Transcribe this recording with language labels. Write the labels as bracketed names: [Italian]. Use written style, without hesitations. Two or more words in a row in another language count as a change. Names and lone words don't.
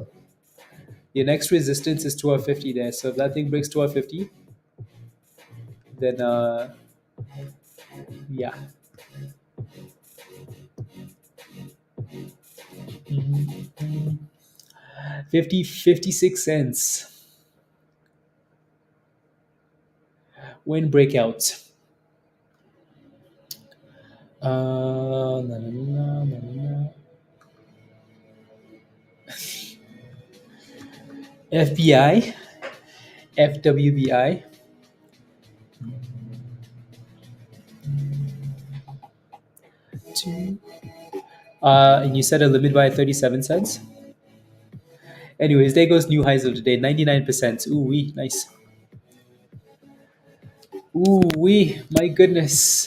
[English] Your next resistance is 1250 there. So if that thing breaks 1250, then yeah. 56 cents. When breakout. Na, na, na, na, na. FBI, FWBI. And you set a limit buy at 37 cents. Anyways, there goes new highs of the day, 99%. Ooh wee, nice. Ooh wee, my goodness.